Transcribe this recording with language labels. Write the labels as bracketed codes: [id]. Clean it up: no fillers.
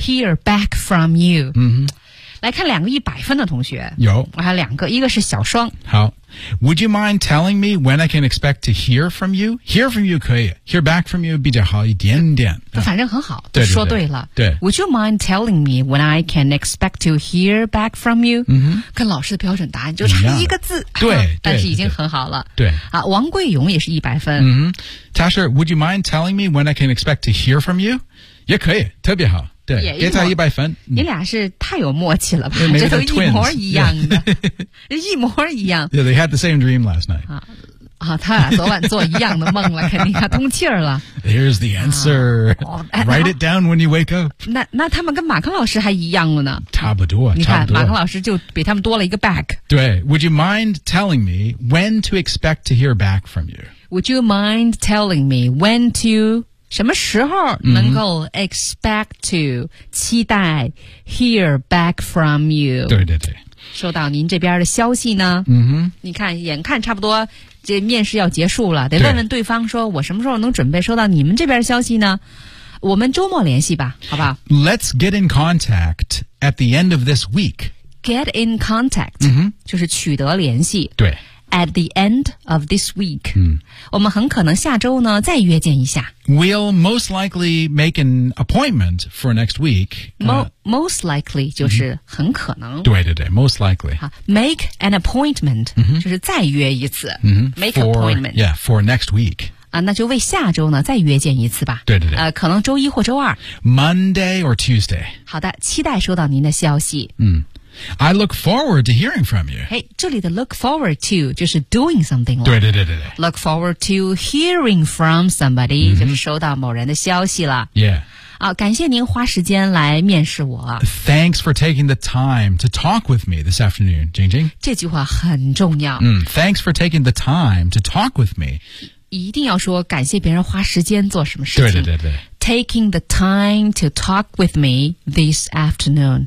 [en] Hear back from you. [zh] 来看两个100分的同学。有。我还有两个，一个是小双。好。 [en] Would you mind telling me when I can expect to hear from you? Hear from you [zh] 可以。 [en] Hear back from you [zh] 比较好一点点。反正很好。对对对。说对了。对。 [en] Would you mind telling me when I can expect to hear back from you? 嗯。 [zh] 跟老师的标准答案就差一个字。对。但是已经很好了。对。啊，王贵勇也是100分。嗯。 [en] Tasha, would you mind telling me when I can expect to hear from you? [zh] 也可以，特别好。对，给他100分。你俩是太有默契了吧？这都一模一样的。 [en] Yeah. [zh] 一模一样。 [en] Yeah, they had the same dream last night. [zh] 啊，他俩昨晚做一样的梦了，肯定他通气儿了。 [en] There's the answer.、Write it down when you wake up. [zh] 那他们跟马坑老师还一样了呢。差不多，你看，马坑老师就比他们多了一个 back。 [en] 对 ，Would you mind telling me when to expect to hear back from you? Would you mind telling me when to... [zh] 什么时候能够 [en] expect to [zh] 期待 [en] hear back from you? [zh] 对对对。收到您这边的消息呢。嗯哼。你看眼看差不多这面试要结束了，得问问对方说我什么时候能准备收到你们这边的消息呢？我们周末联系吧，好不好？ [en] Let's get in contact at the end of this week. Get in contact,、 [zh] 就是取得联系。对。 [en] At the end of this week,、 [zh] 我们很可能下周呢再约见一下。 [en] We'll most likely make an appointment for next week. [zh] Most likely 就是很可能。对对对 ， [en] most likely. Make an appointment、 [zh] 就是再约一次。 [en] Make for, appointment. Yeah, for next week. [zh] 啊，那就为下周呢再约见一次吧。对对对。可能周一或周二。 [en] Monday or Tuesday. [zh] 好的，期待收到您的消息。 [en] I look forward to hearing from you. [zh] Hey, 这里的 [en] look forward to [zh] 就是 doing something 了。对对对对对。 [en] Look forward to hearing from somebody,、 [zh] 就是收到某人的消息了。 [en] Yeah. [zh] 啊，感谢您花时间来面试我。 [en] Thanks for taking the time to talk with me this afternoon, Jing Jing. [zh] 这句话很重要。 [en] Thanks for taking the time to talk with me. [zh] 一定要说感谢别人花时间做什么事情。对对对对。 [en] Taking the time to talk with me this afternoon.